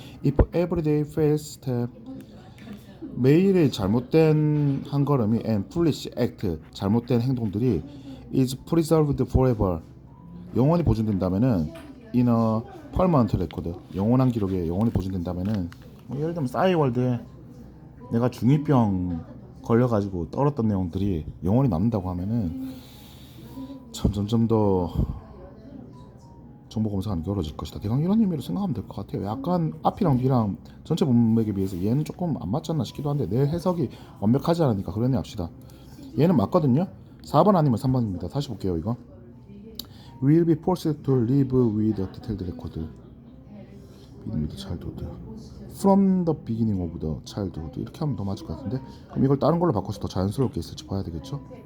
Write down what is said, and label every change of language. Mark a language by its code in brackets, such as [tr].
[en] If everyday fails step, [ko] 매일의 잘못된 한 걸음이 [en] and foolish act, [ko] 잘못된 행동들이 [en] is preserved forever, [ko] 영원히 보존된다면은 [en] in a permanent record, [ko] 영원한 기록에 영원히 보존된다면은 예를 들면 싸이월드에 내가 중2병 걸려가지고 떨었던 내용들이 영원히 남는다고 하면은 점점 더 정보 검색하는 게 어려워질 것이다. 대강 이런 의미로 생각하면 될 것 같아요. 약간 앞이랑 뒤랑 전체 문맥에 비해서 얘는 조금 안 맞지 않나 싶기도 한데 내 해석이 완벽하지 않으니까 그러네 합시다. 얘는 맞거든요. 4번 아니면 3번입니다. 다시 볼게요. 이거 [en] will be forced to live with a detailed record with childhood from the beginning of the childhood. [ko] 이렇게 하면 더 맞을 것 같은데, 그럼 이걸 다른 걸로 바꿔서 더 자연스럽게 있을지 봐야 되겠죠.